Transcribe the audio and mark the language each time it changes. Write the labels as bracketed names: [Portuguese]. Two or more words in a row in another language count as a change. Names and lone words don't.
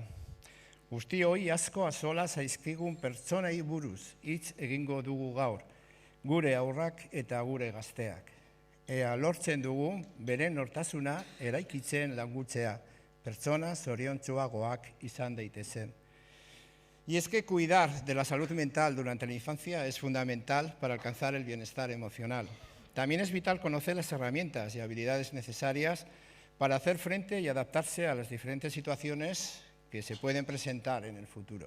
[Basque] Guztioi asko azola zaizkigun pertsonei buruz hitz egingo dugu gaur, gure haurrak eta gure gazteak. Ea lortzen dugu beren nortasuna eraikitzen langutzea, pertsona zoriontsuagoak izan daitezen. [Spanish] Y es que cuidar de la salud mental durante la infancia es fundamental para alcanzar el bienestar emocional. También es vital conocer las herramientas y habilidades necesarias para hacer frente y adaptarse a las diferentes situaciones que se pueden presentar en el futuro.